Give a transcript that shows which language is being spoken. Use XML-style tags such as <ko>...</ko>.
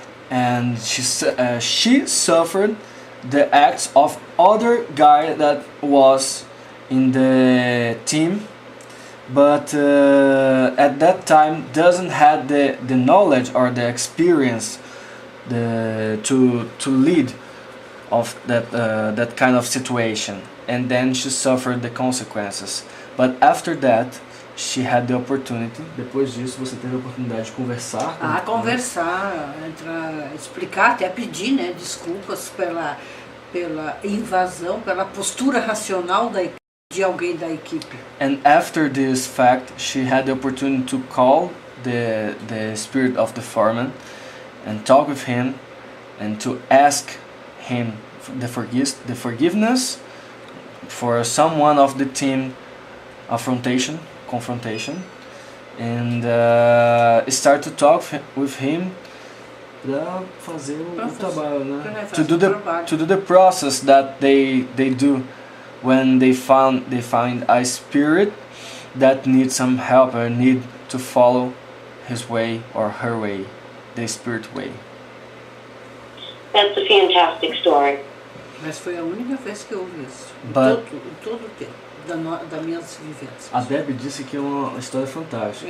<en>And she suffered the acts of other guy that was in the team, but at that time doesn't have the knowledge or the experience to lead of that kind of situation, and then she suffered the consequences. But after that, she had the opportunity.</en> <pt>Depois disso, você teve a oportunidade de conversar. Conversar, explicar, até pedir, né, desculpas pela invasão, pela postura racional de alguém da equipe.</pt> <en>And after this fact, she had the opportunity to call the spirit of the foreman and talk with him and to ask him the forgiveness for someone of the team confrontation, and start to talk with him</en> <pt>para fazer o trabalho, né?</pt> <en>To do the process that they do when they find a spirit that needs some help or need to follow his way or her way, the spirit way. That's a fantastic story.</en> <pt>Mas foi a única vez que eu ouvi isso. Todo o tempo da minhas vivências. A Debbie disse que é uma história fantástica.</pt>